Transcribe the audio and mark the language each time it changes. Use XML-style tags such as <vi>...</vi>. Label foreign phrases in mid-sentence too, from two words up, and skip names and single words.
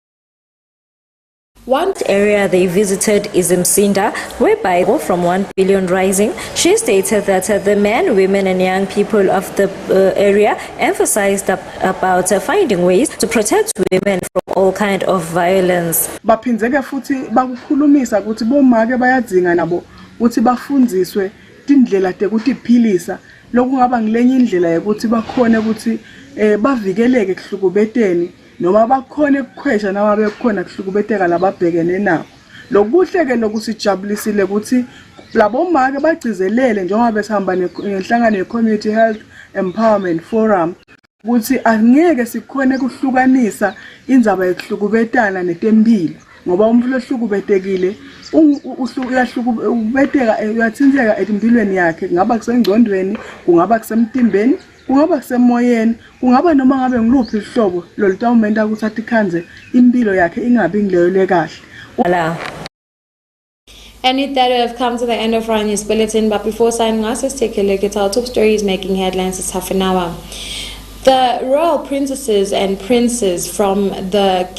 <en>One area they visited is Msinda, whereby from 1 billion rising. She stated that the men, women and young people of the area emphasized about finding ways to protect women from all kind of violence.</en> <ss>Baphindeka futhi bakukhulumisa ukuthi bomake bayadzinga nabo ukuthi bafundiswe indlela tekutiphilisa lokungaba ngilenye indlela yokuthi bakhona ukuthi bavikeleke kuhlukubeteni noma bakhona ukukhwesha noma bekhona kuhlukubeteka lababhekene nabo. Lokuhleke lokusijabulisile ukuthi labo make bagcizelele njengoba besihamba nenhlangano ye-Community Health Empowerment Forum ukuthi angeke sikhone kuhlukanisa indzaba yokuhlukubetana netempilo ngoba umuntu ohlukubetekile uyahlukubeteka uyathintheka empilweni yakhe, kungaba kusengcondweni, kungaba kusemtimbeni, kungaba kusemoyeni, kungaba noma ngabe ngiluphi ihlobo lolutawumenta ukuthi atikhanze impilo yakhe ingabi ngileyole kahle.</ss> <en>And with that, we have come to the end of our news bulletin. But before signing us, let's take a look at our top stories making headlines this half an hour. The royal princesses and princes from the</en>